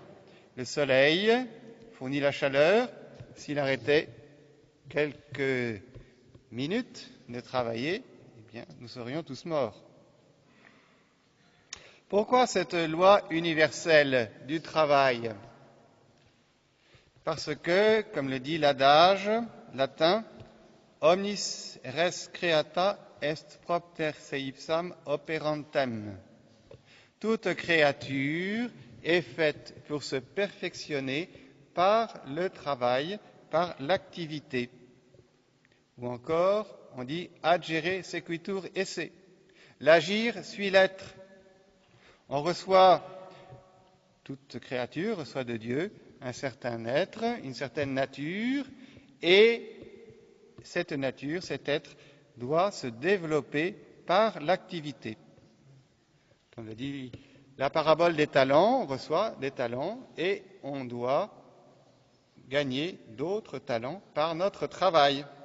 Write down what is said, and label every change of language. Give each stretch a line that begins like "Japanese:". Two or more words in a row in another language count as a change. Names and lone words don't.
French: Le soleil fournit la chaleur. S'il arrêtait quelques minutes de travailler, eh bien, nous serions tous morts. Pourquoi cette loi universelle du travail? Parce que, comme le dit l'adage latin,
Latin: omnis res creata est propter se ipsam operantem.
French: Toute créature est faite pour se perfectionner par le travail, par l'activité. Ou encore, on dit
Latin: agere sequitur esse.
French: L'agir suit l'être. On reçoit, toute créature reçoit de Dieu un certain être, une certaine nature, et cette nature, cet être, doit se développer par l'activité. Comme le dit la parabole des talents, on reçoit des talents et on doit gagner d'autres talents par notre travail.